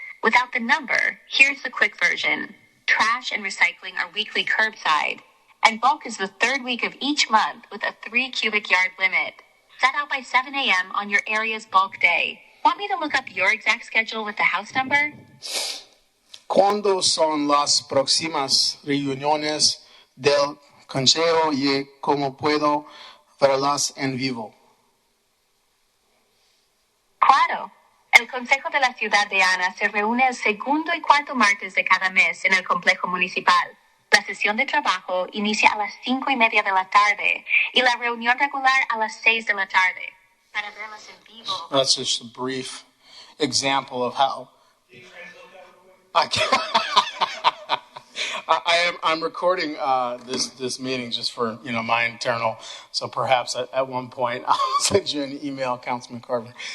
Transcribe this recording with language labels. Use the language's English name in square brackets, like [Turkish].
[English] Without the number, here's the quick version. Trash and recycling are weekly curbside, and bulk is the third week of each month with a 3 cubic yard limit. Set out by 7 a.m. on your area's bulk day. Want me to look up your exact schedule with the house number? [Spanish] ¿Cuándo son las próximas reuniones del consejo y cómo puedo verlas en vivo? Claro. El Consejo de la Ciudad de Ana se reúne el segundo y cuarto martes de cada mes en el complejo municipal. La sesión de trabajo inicia a las 5:30 de la tarde y la reunión regular a las 6 de la tarde. Para verlas en vivo. [English] That's just a brief example of how I'm recording this meeting just for my internal. So perhaps at one point I'll send you an email, Councilman Carver.